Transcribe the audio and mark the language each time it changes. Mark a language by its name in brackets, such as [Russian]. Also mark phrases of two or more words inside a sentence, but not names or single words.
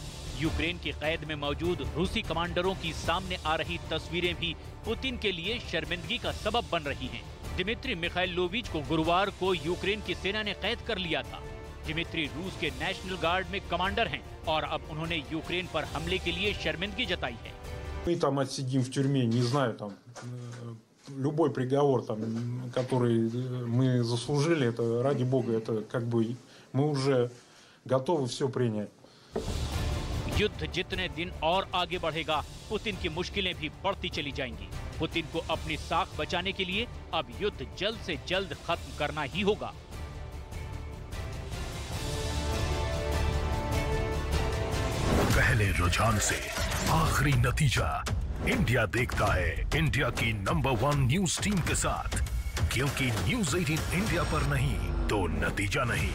[Hindi] यूक्रेन की कैद में मौजूद रूसी कमांडरों की सामने आ रही तस्वीरें भी पुतिन के लिए शर्मिंदगी का सबब बन रही हैं। दिमित्री मिखाइलोविच को गुरुवार को यूक्रेन की सेना ने कैद कर लिया था। दिमित्री रूस के नेशनल गार्ड में कमांडर हैं और अब उन्होंने यूक्रेन पर हमले के लिए शर्मिंदगी जताई है। [Russian] Мы там отсидим в тюрьме, не знаю, там любой приговор, там, который мы заслужили, это ради Бога, это как бы мы уже готовы все принять. [Hindi] युद्ध जितने दिन और आगे बढ़ेगा, पुतिन की मुश्किलें भी बढ़ती चली जाएंगी। पुतिन को अपनी साख बचाने के लिए अब युद्ध जल्द से जल्द खत्म करना ही होगा। पहले रुझान से आखिरी नतीजा, इंडिया देखता है इंडिया की नंबर 1 [English] news team [Hindi] के साथ, क्योंकि न्यूज 18 इंडिया पर नहीं तो नतीजा नहीं।